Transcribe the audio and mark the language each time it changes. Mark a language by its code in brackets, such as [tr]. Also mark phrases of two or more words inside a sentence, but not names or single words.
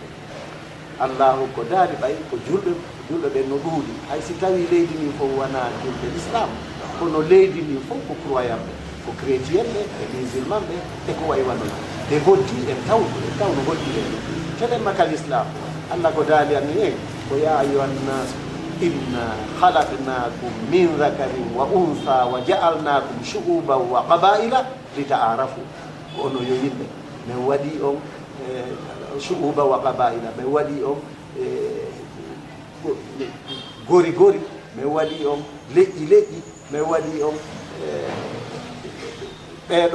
[ff] Allahu ko daari ɓay ko julɓe ɓen no ɗuuɗi hay si tawi leydi ndi fof wona julɓe l'islam kono leydi ndi fof ko croyant ɓe ko chrétien ɓe e musulman ɓe e ko way wanoon te hoddi en tawno hoddi en teɗenma kal islam Allah ko daali anni en ko [ar] يا أيها الناس إنا خلقناكم من ذكر وأنثى وجعلناكم شعوبا وقبائل لتعارفوا [ff] ko ono yo yimɓe min waɗi on [ar] شعوبا وقبائل [ff] min waɗi on gori min waɗi on leƴƴi min waɗi on ɓeɗo